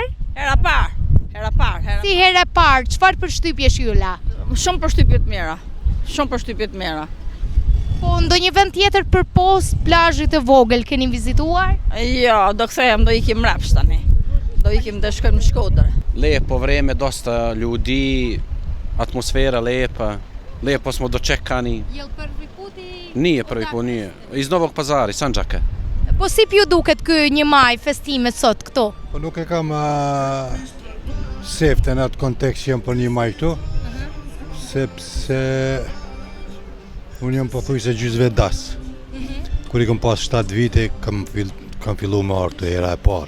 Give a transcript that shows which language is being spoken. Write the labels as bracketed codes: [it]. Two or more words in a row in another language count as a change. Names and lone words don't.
[sq] Hera parë. Si herë e parë, çfarë përshtypje ju la? Shumë përshtypje të mira. Shumë përshtypje të mira. Po ndonjë vend tjetër përpos plazhit të vogël keni vizituar? Jo, do kthehem, do ikim mrapsht tani. Do ikim do shkojmë në Shkodër. [sr] Lepo vreme, dosta ljudi, atmosfera lepa. Lepo smo dočekani. Jel prvi put i... Nije prvi put, nije. Iz Novog Pazara, iz Sandžaka. [sq] Po si ju duket ky 1 maj festimet sot këtu? Po nuk e kam sefte në atë kontekst që jam për 1 maj këtu, sepse unë jam pothuajse gjysmë das. Kur i kam pas 7 vite, kam filluar me ardhur hera e parë.